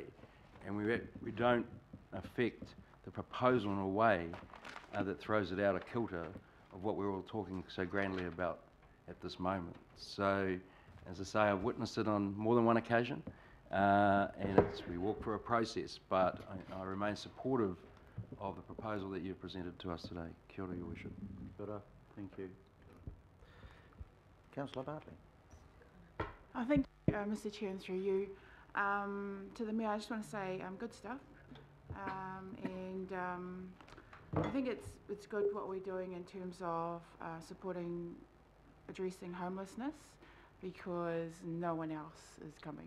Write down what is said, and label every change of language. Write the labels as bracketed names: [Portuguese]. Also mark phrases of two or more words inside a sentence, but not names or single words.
[English] And we don't affect the proposal in a way that throws it out of kilter of what we're all talking so grandly about at this moment. So, as I say, I've witnessed it on more than one occasion, and we walk through a process, but I remain supportive of the proposal that you've presented to us today. [Māori] Kia ora, [English] Your Worship. [Māori] Kia ora. [English] Thank you. Councillor Bartley. I think, Mr. Chair, and through you, to the Mayor, I just want to say good stuff. And I think it's good what we're doing in terms of supporting addressing homelessness, because no one else is coming.